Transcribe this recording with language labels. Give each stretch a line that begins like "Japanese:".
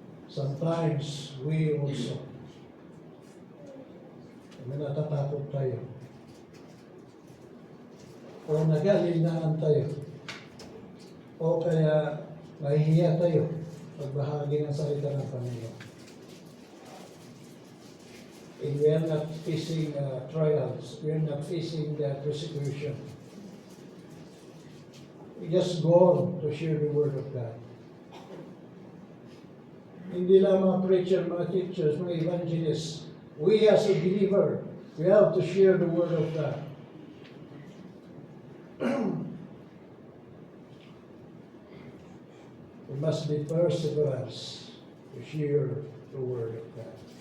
English: Sometimes we also,
Filipino: natatakot tayo, o nag-alinlangan tayo, o kaya nahihiya tayo pagbahagi ng salita ng Panginoon.
English: And we are not facing trials, we are not facing the persecution. We just go on to share the Word of God.
Filipino: Hindi lang mga preacher, mga teachers, mga evangelists.
English: We as a believer, we have to share the Word of God. We must be perseverance to share the Word of God.